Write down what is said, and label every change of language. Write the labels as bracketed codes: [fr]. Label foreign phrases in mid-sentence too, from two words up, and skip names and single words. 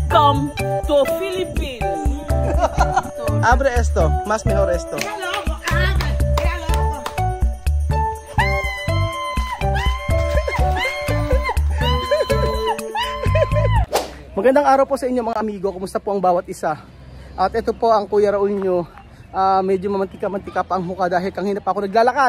[en] Welcome to Philippines. [es] Abre esto, más mejor esto. [tl] Magandang araw po sa inyo mga amigo. Kumusta po ang bawat isa? At ito po ang Kuya Raul nyo. Medyo mamantika-mantika pa ang mukha dahil kanina pa ako naglalakad.